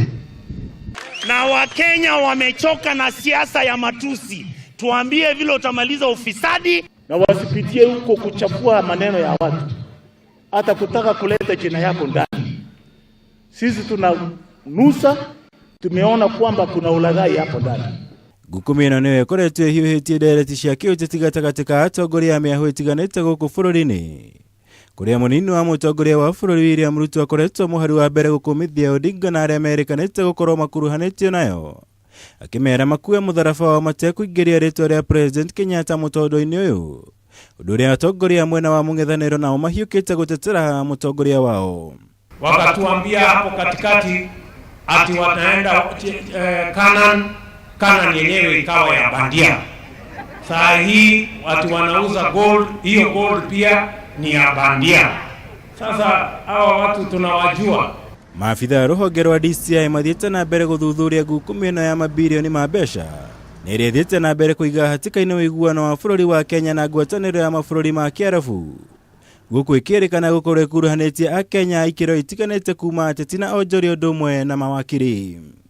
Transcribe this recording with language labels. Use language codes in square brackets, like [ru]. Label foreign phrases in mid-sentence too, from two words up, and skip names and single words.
[sw] Na Wakenya wamechoka na siasa ya matusi. Tuambie vile utamaliza ufisadi, na wasipitie huko kuchafua maneno ya watu, hata kutaka kuleta jina yako ndani. Sisi tunanusa, tumeona kwamba kuna ulaghai hapo ndani. [ki] Ngukumio ĩno nĩyo ĩkoretwo ĩhiũhĩtie ndereti cia kĩũteti gatagatĩ ka atongoria a mĩahũ ĩtiganĩte gũkũ bũrũri-inĩ, kũrĩa mũnini wa mũtongoria wa bũrũri William Ruto akoretwo mũhari wa mbere gũkũmithia Odinga na arĩa merĩkanĩte gũkorwo makuruhanĩtio nayo, akĩmera makue mũtharaba wa matekũingĩria rĩtwa rĩa President Kenyatta mũtondũ-inĩ ũyũ, ũndũ ũrĩa atongoria mwena wa mũng'ethanĩro nao mahiũkĩte gũtetera mũtongoria wao. [sw] Wakatuambia hapo katikati ati wataenda Canaan yenyewe ikawa ya bandia. Saa hii watu wanauza gold, hiyo gold pia ni ya bandia. Sasa hawa watu tunawajua. [ki] Maafitha rũhonge rwa DCI mathiĩte na mbere gũthuthuria ngukumio ĩno ya mabilioni ma mbeca na ĩrĩa ĩthiĩte na mbere kũiga hatĩka-inĩ ũiguano wa bũrũri wa Kenya na ngwatanĩro ya mabũrũri ma Kiarabu, gũkũ ĩkĩrĩkana gũkorwo ĩkuruhanĩtie Akenya ikĩro itiganĩte kuma ateti na onjoria ũndũ ũmwe na mawakiri.